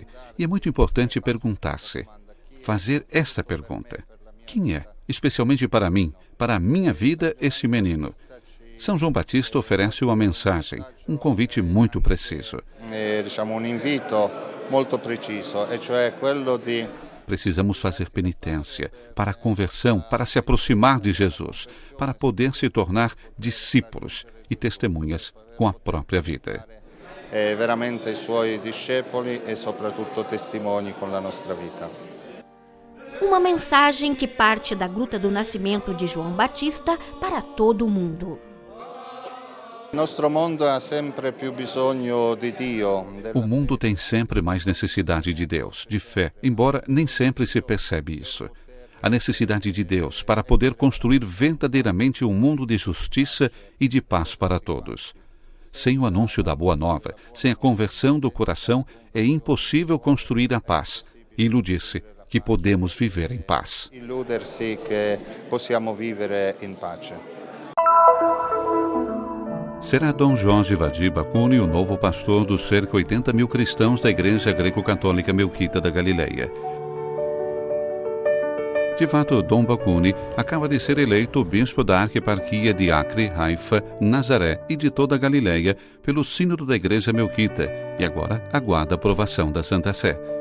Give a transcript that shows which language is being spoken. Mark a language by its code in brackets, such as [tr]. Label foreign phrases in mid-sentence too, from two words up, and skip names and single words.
[pt] E é muito importante perguntar-se, fazer essa pergunta. Quem é, especialmente para mim, para a minha vida, esse menino? São João Batista oferece uma mensagem, um convite muito preciso. Um invito muito preciso, [it] e cioè quello di... [pt] Precisamos fazer penitência para a conversão, para se aproximar de Jesus, para poder se tornar discípulos e testemunhas com a própria vida. [it] Veramente i suoi discepoli e soprattutto testimoni con la nostra vita. [pt] Uma mensagem que parte da Gruta do Nascimento de João Batista para todo o mundo. O mundo tem sempre mais necessidade de Deus, de fé, embora nem sempre se percebe isso. A necessidade de Deus para poder construir verdadeiramente um mundo de justiça e de paz para todos. Sem o anúncio da Boa Nova, sem a conversão do coração, é impossível construir a paz e iludir-se que podemos viver em paz. [it] Illudersi che possiamo vivere in pace. [pt] Será Dom Jorge Vadi Bacuni o novo pastor dos cerca 80 mil cristãos da Igreja Greco-Católica Melquita da Galileia. De fato, Dom Bacuni acaba de ser eleito bispo da arquieparquia de Acre, Haifa, Nazaré e de toda a Galileia pelo Sínodo da Igreja Melquita e agora aguarda a aprovação da Santa Sé.